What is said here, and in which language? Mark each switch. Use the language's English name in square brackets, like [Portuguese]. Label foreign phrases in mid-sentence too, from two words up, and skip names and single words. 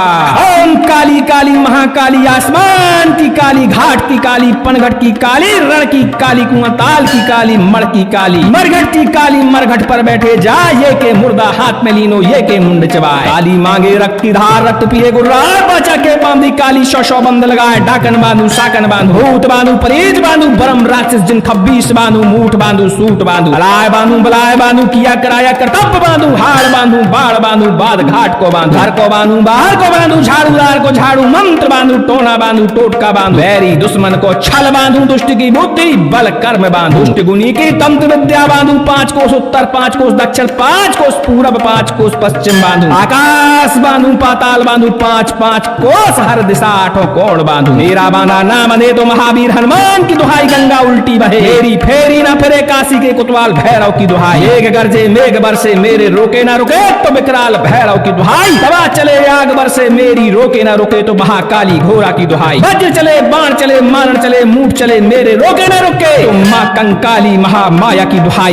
[Hindi] ओम काली काली महाकाली, आसमान की काली, घाट की काली, पनघट की काली, रण की काली, कुआंताल की काली, मण की काली, मरघट की काली। मरघट पर बैठे जाए, ये के मुर्दा हाथ में लीनो, ये के मुंड चबाए। काली मांगे रक्त की धार, रक्त पिए गुर्राए। बाचा के बांधी काली, 100 बंद लगाए। डाकन बांधू साकन बांधू, भूत बांधू परीत बांधू। बरम राक्षस जिन 26 बांधू। मूठ बांधू सूट बांधू, अलाय बांधू बलाय बांधू। किया कराया कर्तव्य बांधू, हाड़ बांधू बाढ़ बांधू। बाद घाट को बांधू, घर को बांधू बाहर को बांधू। झाड़ूदार को झाड़ू मंत्र बांधू, टोना बांधू टोटका बांधू। बैरी दुश्मन को छल बांधू, दुष्ट की बुद्धि बल कर्म बांधू। दुष्ट गुनी की तंत्र विद्या बांधू। 5 कोस उत्तर, 5 कोस दक्षिण, 5 कोस पूर्व, 5 कोस पश्चिम बांधू। आकाश बांधू पाताल बांधू, 5-5 कोस हर दिशा, 8 कोण बांधू। मेरा बांधा ना बंधे तो महावीर हनुमान की दुहाई। गंगा उल्टी बहे मेरी फेरी ना फिरे, काशी के कोतवाल भैरव की दुहाई। मेघ गरजे मेघ बरसे, मेरे रोके ना रुके तो विकराल भैरव की दुहाई। तवा चले आग बरसे, मेरी रोके ना रुके तो महाकाली घोरा की दुहाई। वज्र चले बाण चले मारण चले मूठ चले, मेरे रोके ना रुके तो माँ कंकाली महामाया की दुहाई।